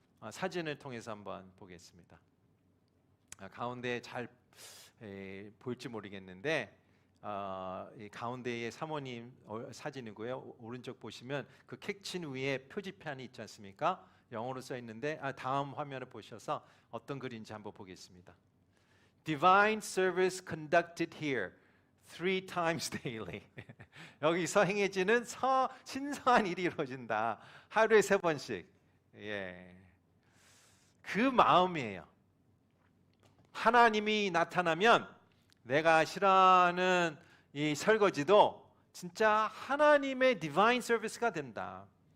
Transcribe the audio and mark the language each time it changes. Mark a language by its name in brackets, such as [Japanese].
[Korean] 사진을 통해서 한번 보겠습니다. 가운데 잘 볼지 모르겠는데 이 가운데의 사모님 사진이고요. 오른쪽 보시면 그 키친 위에 표지판이 있지 않습니까? 영어로 써 있는데 다음 화면을 보셔서 어떤 글인지 한번 보겠습니다. [English] Divine service conducted here 3 times daily. [Korean] 여기서 행해지는 신성한 일이 이루어진다. 하루에 3번씩. 예. 그 마음이에요. 하나님이 나타나면 내가 싫어하는 이 설거지도 진짜 하나님의 divine service가 된다.